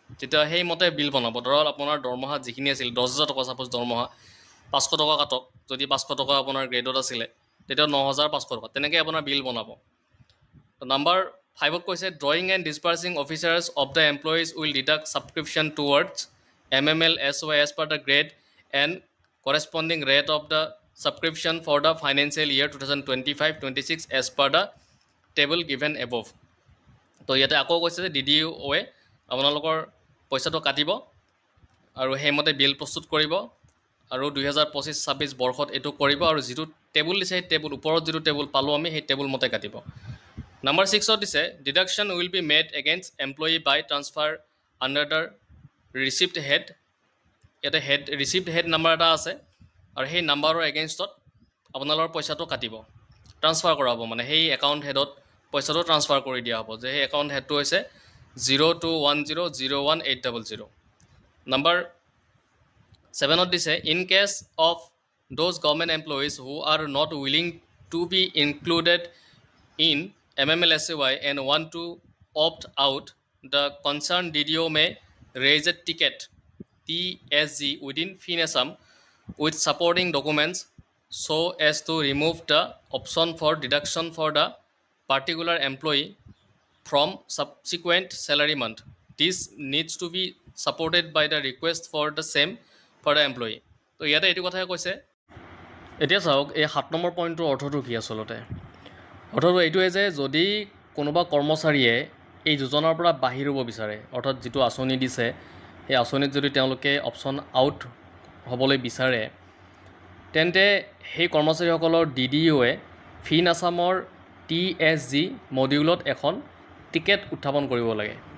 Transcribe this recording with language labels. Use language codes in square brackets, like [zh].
[as] তেতিয়া সেইমতে বিল বনাব। ধৰক আপোনাৰ দৰমহা যিখিনি আছিল 10,000 টকা, ছাপ'জ দৰমহা 500 টকা কাটক, যদি 500 টকা আপোনাৰ গ্ৰেডত আছিলে তেতিয়া 9,500 টকা, তেনেকৈ আপোনাৰ বিল বনাব। নাম্বাৰ 5ত কৈছে [en] Drawing and disbursing officers of the employees will deduct subscription towards MMLSY as per the grade and corresponding rate of the subscription for the financial year 2025-26 as per the table given above. [as] তো ইয়াতে আকৌ কৈছে যে DDOয়ে আপোনালোকৰ পইচাটো কাটিব আৰু সেইমতে বিল প্ৰস্তুত কৰিব আৰু 2025-26 বৰ্ষত এইটো কৰিব আৰু যিটো টেবুল দিছে সেই টেবুল ওপৰত যিটো টেবুল পালোঁ আমি সেই টেবুল মতে কাটিব। নাম্বাৰ 6ত দিছে [en] Deduction will be made against employee by transfer under the receipt head. [as] ইয়াতে ৰিচিপ্ট হেড নাম্বাৰ এটা আছে আৰু সেই নাম্বাৰৰ এগেইনষ্টত আপোনালোকৰ পইচাটো কাটিব, ট্ৰান্সফাৰ কৰা হ'ব, মানে সেই একাউণ্ট হেডত পইচাটো ট্ৰান্সফাৰ কৰি দিয়া হ'ব, যে সেই একাউণ্ট হেডটো হৈছে 0210018000। নাম্বাৰ 7ত দিছে [en] In case of those government employees who are not willing to be included in MMLSY and want to opt out, the concerned DDO may raise a ticket TSG within FinAssam with supporting documents so as to remove the option for deduction for the particular employee from subsequent salary month. This needs to be supported by the request for the same for the employee. [as] তো ইয়াতে এইটো কথাই কৈছে। এতিয়া চাওক এই 7 number পইণ্টটোৰ অৰ্থটো কি আচলতে। অৰ্থটো এইটোৱে যে যদি কোনোবা কৰ্মচাৰীয়ে এই যোজনাৰ পৰা বাহিৰ হ'ব বিচাৰে, অৰ্থাৎ যিটো আঁচনি দিছে সেই আঁচনিত যদি তেওঁলোকে অপশ্যন আউট হ'বলৈ বিচাৰে, তেন্তে সেই কৰ্মচাৰীসকলৰ DDOয়ে ফিন আছামৰ TSG মডিউলত এখন টিকেট উত্থাপন কৰিব লাগে।